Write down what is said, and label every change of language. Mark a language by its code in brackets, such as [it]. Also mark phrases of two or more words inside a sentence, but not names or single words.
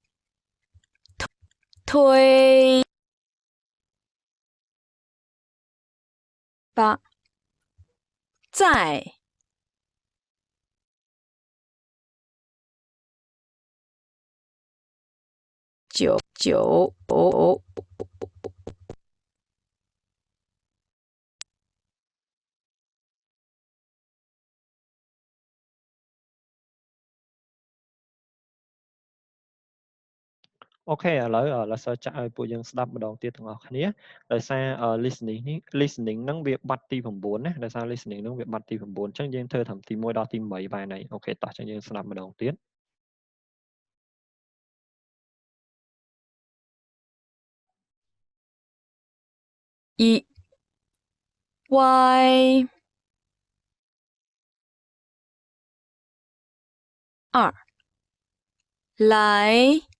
[km] 推八在九 អូខេឥឡូវលោកសិស្សចាក់ឲ្យពួកយើងស្ដាប់ម្ដងទៀតទាំងអស់គ្នាដោយសារ listening ហ្នឹងវាប័ណ្ណទី9ណាដោយសារ listening ហ្នឹងវាប័ណ្ណទី9អញ្ចឹងយើងធ្វើត្រឹមទី1ដល់ទី8បានហើយអូខេតោះអញ្ចឹងយើងស្ដាប់ម្ដងទៀត 一 Y 二来